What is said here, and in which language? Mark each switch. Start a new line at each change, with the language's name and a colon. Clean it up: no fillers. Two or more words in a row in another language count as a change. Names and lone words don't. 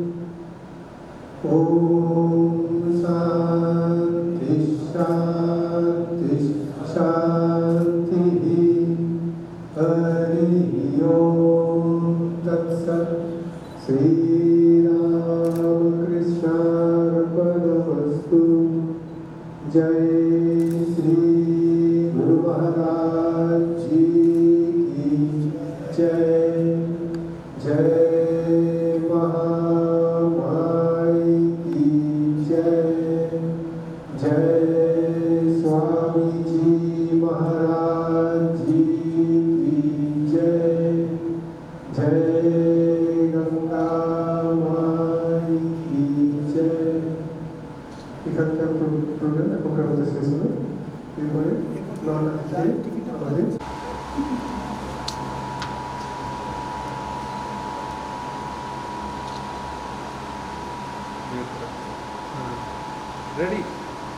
Sanskrit: ॐ शान्ति शान्ति शान्तिः। हरि ओम तत्सत्। श्रीरामकृष्णार्पणमस्तु।
Hindi: जय श्री गुरु महाराज जी की जय। जय महामाई की जय। जय स्वामी जी महाराज जी की जय। जय गंगा माई की जय।
Bangla: এখানকার প্রোগ্রাম এখনকার মধ্যে শেষ হলো। এরপরে 9টা থেকে আমাদের Ready?